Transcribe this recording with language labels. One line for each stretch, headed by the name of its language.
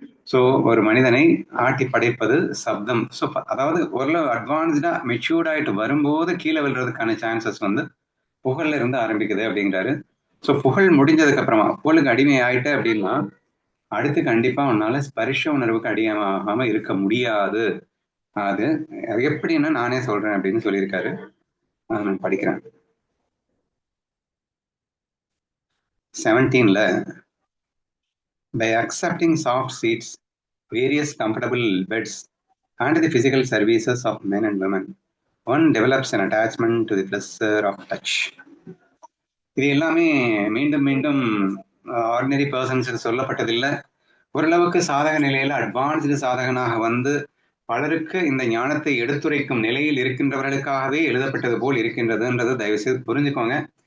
Tamil: So ஒரு மனிதனை ஆட்டி படைப்பது சப்தம். ஸோ அதாவது ஓரளவு அட்வான்ஸ்டா மெச்சூர்ட் ஆயிட்டு வரும்போது கீழே விழுறதுக்கான சான்சஸ் வந்து புகழ்ல இருந்து ஆரம்பிக்குது அப்படிங்கிறாரு. ஸோ புகழ் முடிஞ்சதுக்கு அப்புறமா புகழுக்கு அடிமை ஆயிட்ட அப்படின்னா அடுத்து கண்டிப்பா உன்னால ஸ்பரிஷ உணர்வுக்கு அடிமையாகாம இருக்க முடியாது. அது எப்படின்னு நானே சொல்றேன் அப்படின்னு சொல்லியிருக்காரு. நான் படிக்கிறேன்.
English: 17ல by accepting soft seats, various comfortable beds and the physical services of men and women, one develops an attachment to the pleasure of touch.
Tamil: இது எல்லாமே மீண்டும் மீண்டும்
English: ordinary பர்சன்ஸுக்கு
Tamil: சொல்லப்பட்டதில்லை. ஓரளவுக்கு சாதக நிலையில அட்வான்ஸ்டு சாதகனாக வந்து பலருக்கு இந்த ஞானத்தை எடுத்துரைக்கும் நிலையில் இருக்கின்றவர்களுக்காகவே எழுதப்பட்டது போல் இருக்கின்றதுன்றது தயவு செய்து புரிஞ்சுக்கோங்க.